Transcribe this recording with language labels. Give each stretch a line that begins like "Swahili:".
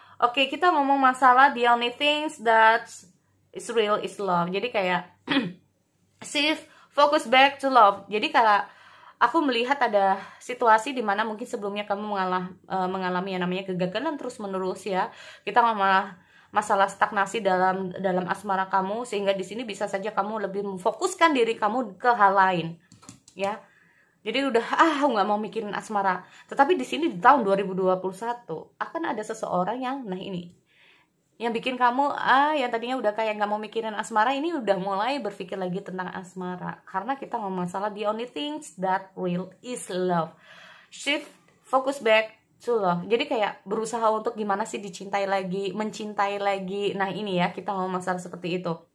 Indonesian: Oke, kita ngomong masalah
English: the only things that is real is love.
Indonesian: Jadi kayak
English: shift focus back to love.
Indonesian: Jadi kalau aku melihat ada situasi di mana mungkin sebelumnya kamu mengalami yang namanya kegagalan terus menerus ya. Kita ngomong masalah stagnasi dalam asmara kamu, sehingga di sini bisa saja kamu lebih memfokuskan diri kamu ke hal lain ya. Jadi udah nggak mau mikirin asmara. Tetapi di sini di tahun 2021 akan ada seseorang yang yang bikin kamu yang tadinya udah kayak nggak mau mikirin asmara, ini udah mulai berpikir lagi tentang asmara. Karena kita ngomong masalah
English: the only things that real is love. Shift focus back to love.
Indonesian: Jadi kayak berusaha untuk gimana sih dicintai lagi, mencintai lagi. Nah ini ya, kita ngomong masalah seperti itu.